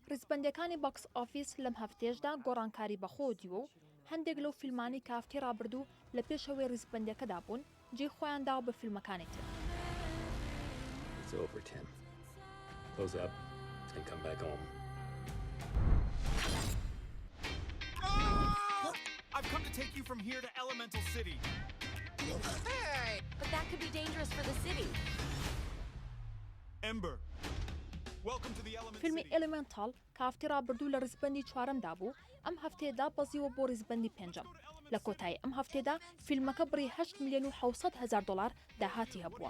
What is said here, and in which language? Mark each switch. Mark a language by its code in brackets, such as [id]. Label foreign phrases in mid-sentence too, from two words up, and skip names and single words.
[ckb] ڕیزبەندەکانی بۆکس ئۆفیس لەم هەفتەیەشدا گۆڕانکاری بەخۆ دیوە و هەندێک لەو فیلمانی کە هەفتەی ڕابردوو لە پێشەوەی ڕیزبەندەکەدا بوون جێ خۆیان داوە بە فیلمەکانی تر. [en] It's over, Tim. Close up and come back home. I've come to take you from here to Elemental City. Hey, but that could be dangerous for the city. Ember. Welcome to the Element فیلمی City. [ckb] ئێلمنتال کە هەفتەی ڕابردوو لە ڕیزبەندی چوارەمدا بوو ئەم هەفتەیەدا بەزیوە بۆ ڕیزبەندی پێنجەم. لە کۆتایی ئەم هەفتەیەدا فیلمەکە بڕی 8,700,000 دلار داهاتی هەبووە.